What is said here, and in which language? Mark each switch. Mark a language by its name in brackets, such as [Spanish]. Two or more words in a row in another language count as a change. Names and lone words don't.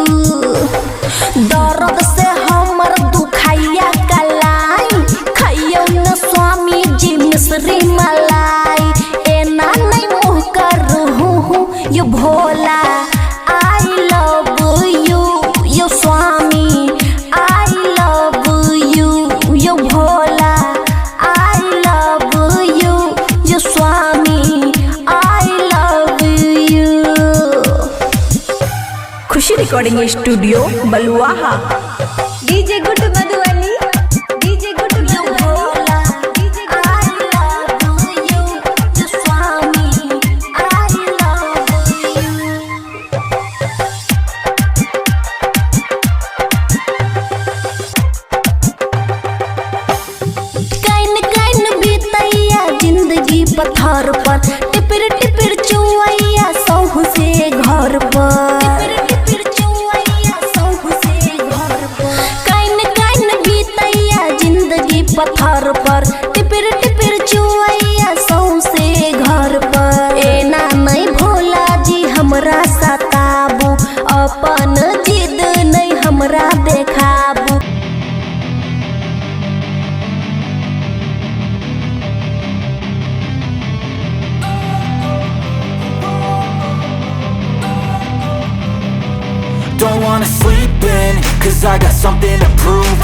[Maithili] दर्द से हमर दुखैया कलाई खाइयो न स्वामी जी मिश्री मलाई एना नहीं मुँह कर हूँ यो भोला [English] I love you [Maithili] यो स्वामी [English] I love you [Maithili] यो भोला [English] I love you [Maithili] यो स्वामी [English] I love you. [Maithili] खुशी रिकॉर्डिंग स्टूडियो बलुआहा। डीजे गुड्डू मधुबनी। डीजे गुड्डू [English] भोला I love you यो स्वामी I love you. [Maithili] कैन कैन बीतैया जिंदगी पत्थर पर टिपिर टिपिर चुवैया सौह से घर पर कैन कैन बीतैया जिंदगी पत्थर पर टिपिर टिपिर चुवैया सौह से घर पर एना नहीं भोला जी हमरा सताबू अपन जिद नहीं हमरा देखाबू। [English] Don't wanna sleep in, cause I got something to prove.